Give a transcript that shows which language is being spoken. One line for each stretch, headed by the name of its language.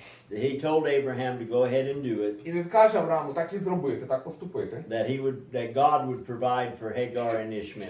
English: He told Abraham to go ahead and do it.
Ukrainian: і він каже Аврааму так і зробити, так поступити.
English: That God would provide for Hagar and Ishmael.